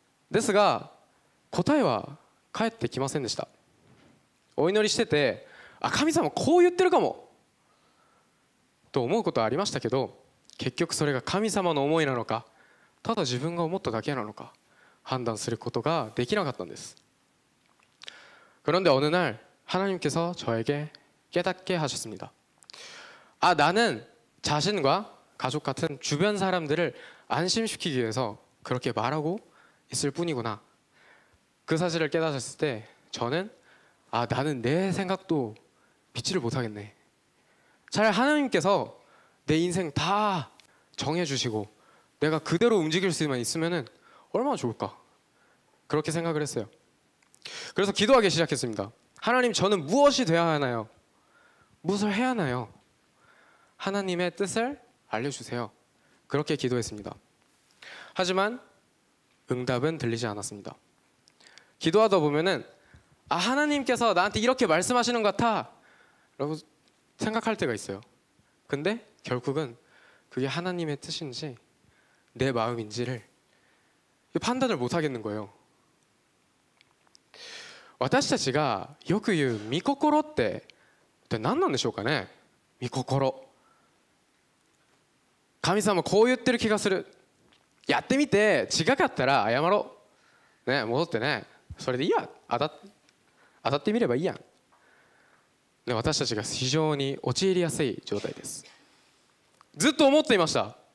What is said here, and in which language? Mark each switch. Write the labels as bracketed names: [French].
[Japanese] ですが答えは返ってきませんでした。お祈りしてて、神様こう言ってるかもと思うことはありましたけど、結局それが神様の思いなのか、ただ自分が思っただけなのか判断することができなかったんです。 [Korean] 그런데 어느 날 하나님께서 저에게 깨닫게 하셨습니다. 나는 자신과 가족 같은 주변 사람들을 안심시키기 위해서 그렇게 말하고 있을 뿐이구나. 그 사실을 깨닫았을 때 저는 나는 내 생각도 믿지를 못하겠네. 차라리 하나님께서 내 인생 다 정해주시고 내가 그대로 움직일 수만 있으면 얼마나 좋을까, 그렇게 생각을 했어요. 그래서 기도하기 시작했습니다. 하나님, 저는 무엇이 되어야 하나요? 무엇을 해야 하나요? 하나님의 뜻을 알려주세요. 그렇게 기도했습니다. 하지만 응답은 들리지 않았습니다. 기도하다 보면은 하나님께서 나한테 이렇게 말씀하시는 것 같아 라고 생각할 때가 있어요. 근데 결국은 그게 하나님의 뜻인지 내 마음인지를 판단을 못 하겠는 거예요. [Japanese] 私たちがよく言う御心って何なんでしょうかね。御心、神様こう言ってる気がする、やってみて違かったら謝ろう、ね、戻ってね、それでいいや、当たってみればいいやん、ね、私たちが非常に陥りやすい状態です。ずっと思っていました。